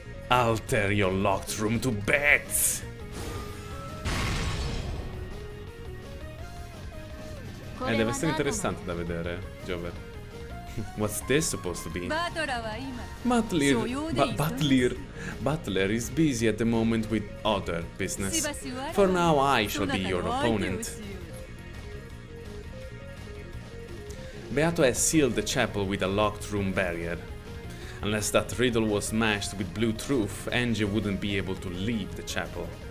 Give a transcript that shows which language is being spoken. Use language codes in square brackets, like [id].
[en] I'll tear your locked room to bits. [it] Deve essere interessante da vedere, Jover. [en] What's this supposed to be? Butler is busy at the moment with other business. For now, I shall be your opponent. Beato has sealed the chapel with a locked room barrier. Unless that riddle was smashed with blue truth, ANGE wouldn't be able to leave the chapel.